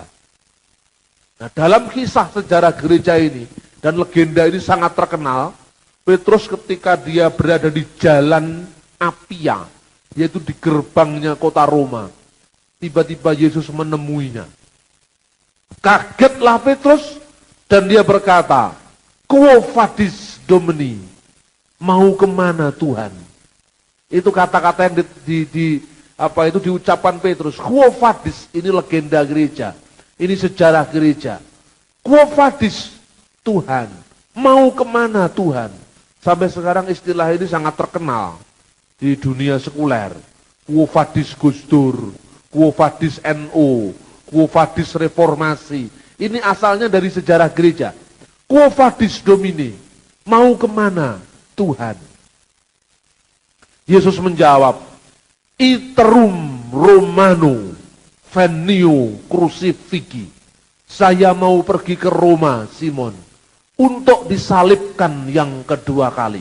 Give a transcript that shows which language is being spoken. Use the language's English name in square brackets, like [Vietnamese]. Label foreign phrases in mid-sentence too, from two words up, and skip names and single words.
[Indonesian] Nah, dalam kisah sejarah gereja ini dan legenda ini sangat terkenal, Petrus ketika dia berada di jalan Apia, yaitu di gerbangnya kota Roma, tiba-tiba Yesus menemuinya. Kagetlah Petrus dan dia berkata, [Latin] "Quo vadis Domini?" [Indonesian] Mau kemana Tuhan? Itu kata-kata yang diucapkan Petrus. [Latin] Quo vadis, [Indonesian] ini legenda gereja, ini sejarah gereja. [Latin] Quo vadis, [Indonesian] Tuhan, mau kemana Tuhan? Sampai sekarang istilah ini sangat terkenal di dunia sekuler. [Latin] Quo vadis Gus Dur, quo vadis NU, quo vadis reformasi. [Indonesian] Ini asalnya dari sejarah gereja. [Latin] Quo vadis Domini, [Indonesian] mau kemana Tuhan? Yesus menjawab, [Latin] Iterum Romano venio crucifigi. [Indonesian] Saya mau pergi ke Roma, Simon, untuk disalibkan yang kedua kali.